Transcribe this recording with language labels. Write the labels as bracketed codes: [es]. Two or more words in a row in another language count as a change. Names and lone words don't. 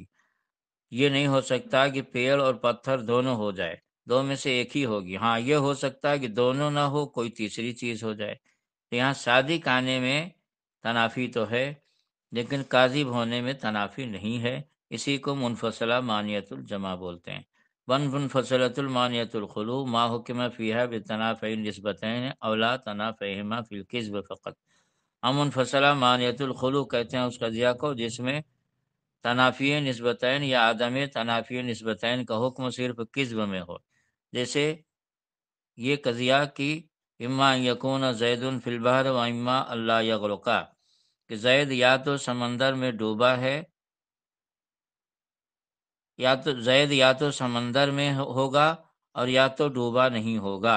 [ur] یہ نہیں ہو سکتا کہ پیڑ اور پتھر دونوں ہو جائے، دو میں سے ایک ہی ہوگی۔ ہاں یہ ہو سکتا ہے کہ دونوں نہ ہو، کوئی تیسری چیز ہو جائے۔ تو یہاں صادق آنے میں تنافی تو ہے لیکن کاذب ہونے میں تنافی نہیں ہے، اسی کو منفصلہ مانعۃ الجمع بولتے ہیں۔ [ar] منفصلۃ المانعۃ الخلو ما حکم فیہا بتنافی نسبتین او لا تنافیہما فی الکذب فقط، [ur] ہم منفصلہ مانعۃ الخلو کہتے ہیں اس قضیہ کو جس میں تنافی نسبتین یا عدم تنافی نسبتین کا حکم صرف کذب میں ہو، جیسے یہ قضیہ کی [ar] اما ان یکون زید فی البحر و اما اللہ یغرقا، [ur] کہ زید یا تو سمندر میں ڈوبا ہے، یا تو سمندر میں ہوگا اور یا تو ڈوبا نہیں ہوگا۔